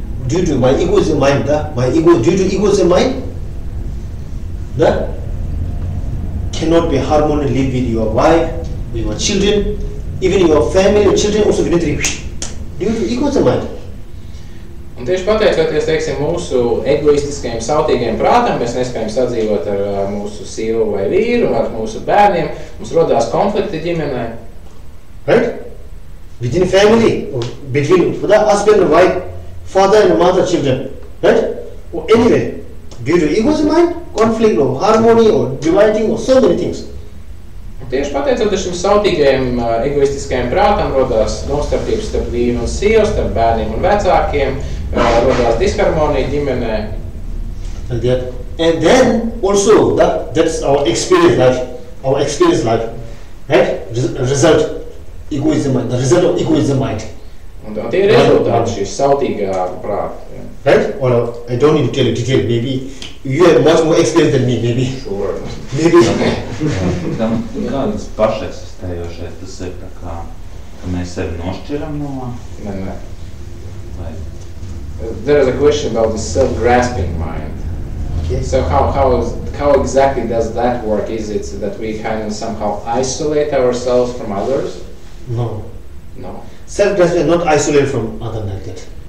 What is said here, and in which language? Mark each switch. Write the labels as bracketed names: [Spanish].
[English] Due to my egoism mind, due to egoism mind, cannot be harmony live with your wife, with your children, even your family, your children also will not due to egoism mind. [Latvian] Un tieši pateicoties, teiksim, mūsu egoistiskajiem, sautīgajiem prātam, mēs nespējam sadzīvot ar mūsu sievu vai vīru, ar mūsu bērniem, mums rodās konflikti ģimenē. [English] Right? Within family, or between husband and wife, father and mother, children, right? Or anyway, due to egoism mind, conflict or harmony or dividing or so many things. [Latvian] Tieši pateicoties šim sautīgajiem, egoistiskajiem prātam, rodās nostarpības starp vīru un sievu, starp bērniem un vecākiem, rodās disharmonija ģimenē. [English] And then also that's our experience life, right? Result egoism mind, the result of egoism mind. [Latvian] Un tie ir rezultāti šīs sautīgā prāta. Ja. [English] Right? Or I don't need to tell you detail. Maybe you have much more experience than me. Maybe. Sure. Maybe. [Latvian] Tam kādas pašeksistējošais, tas ir tā kā, ka mēs sevi nošķiram no... Nē. [English] There is a question about the self-grasping mind. Okay. So how exactly does that work? Is it that we kind of somehow isolate ourselves from others? No. No. Self-grasping is not isolated from other like that.